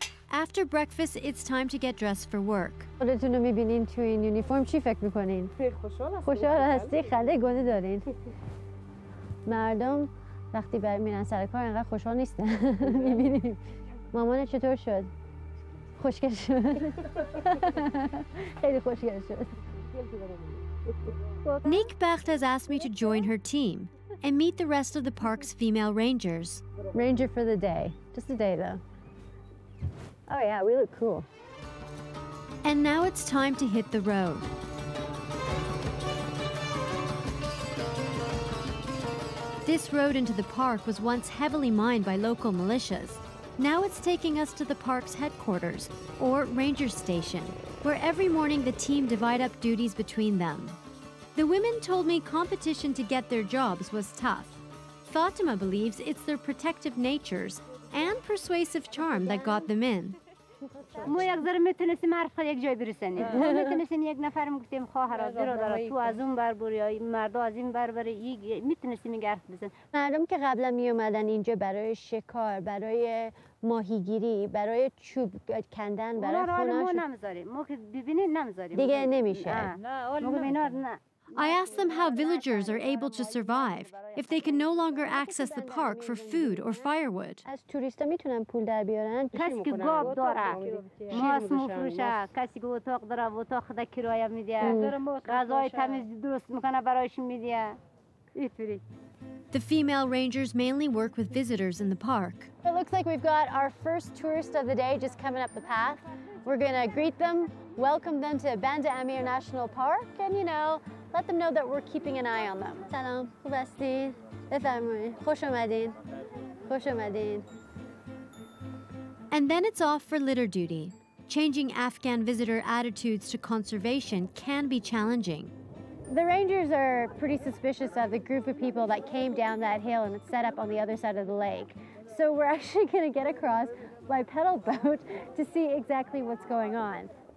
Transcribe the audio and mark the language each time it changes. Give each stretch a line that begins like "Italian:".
English: After breakfast, it's time to get dressed for work.
Persian: خودتون رو میبینین تو این یونیفرم چی فکر میکنین؟ خوشحال هستی؟ خنده گنده دارین؟ مردم وقتی میرن سر کار انقدر خوشحال نیستن. میبینیم. مامان چطور شد؟ خوشگل شد. خیلی خوشگل شد.
English: Nikbacht has asked me to join her team and meet the rest of the park's female rangers. Ranger for the day. Just a day, though. Oh, yeah, we look cool. And now it's time to hit the road. This road into the park was once heavily mined by local militias. Now it's taking us to the park's headquarters, or ranger station, where every morning the team divide up duties between them. The women told me competition to get their jobs was tough. Fatima believes it's their protective natures and persuasive charm that got them in.
Persian: ما یک ذره میتونستیم حرف یک جای برسونیم. ما میتونستیم یک نفر میگفتیم خواهر برادر تو از اون بر بری یا مردا از این بر بری میتونستیم این حرف بزنیم. مردم که قبلا می اومدن اینجا برای شکار، برای ماهیگیری، برای چوب کندن، برای خونه‌شون ما نمیذاریم. ما که ببینید نمیذاریم. دیگه نمیشه. نه.
English: I asked them how villagers are able to survive if they can no longer access the park for food or firewood.
Persian: از توریستا میتونن پول در بیارن. کسی که گاو داره، ماست میفروشه، کسی که اتاق داره، اتاق خود کرایه میده، غذای تمیز درست میکنه برایش میده.
English: The female rangers mainly work with visitors in the park. It looks like we've got our first tourist of the day just coming up the path. We're gonna greet them, welcome them to Band-e-Amir National Park, and let them know that we're keeping an eye on them.
Persian: Salam, خوب هستین؟ بفرمایید. خوش اومدین. خوش اومدین.
English: And then it's off for litter duty. Changing Afghan visitor attitudes to conservation can be challenging. The rangers are pretty suspicious of the group of people that came down that hill and set up on the other side of the lake. So we're actually going to get across by pedal boat to see exactly what's going on.